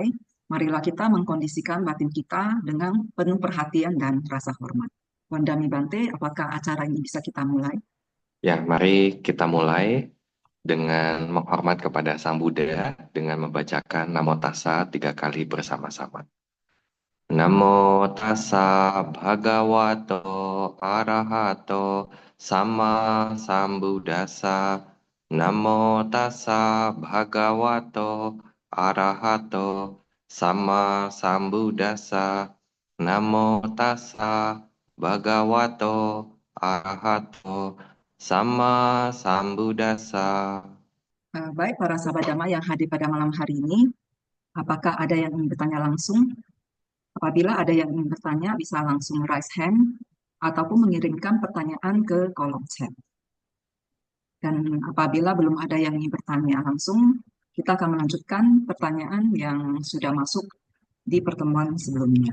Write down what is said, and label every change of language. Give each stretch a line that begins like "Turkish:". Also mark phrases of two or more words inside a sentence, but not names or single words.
Indonesian: Marilah kita mengkondisikan batin kita dengan penuh perhatian dan rasa hormat.
Pali: Wandami Bante,
Indonesian: apakah acara ini bisa kita mulai? Ya, mari kita mulai dengan menghormat kepada Sang Buddha dengan membacakan
Pali: Namo Tassa
Indonesian: 3 kali bersama-sama.
Pali: Namo Tassa Bhagavato Arahato Sama Sambuddhassa. Namo Tassa Bhagavato Arahato Sama Sambuddhassa. Namo Tassa Bhagavato Arahato Sama Sambuddhassa.
Indonesian: Baik, para sahabat Dhamma yang hadir pada malam hari ini, apakah ada yang ingin bertanya langsung? Apabila ada yang ingin bertanya, bisa langsung
English: raise hand
Indonesian: ataupun mengirimkan pertanyaan ke kolom chat. Dan apabila belum ada yang ingin bertanya langsung, kita akan melanjutkan pertanyaan yang sudah masuk di pertemuan sebelumnya.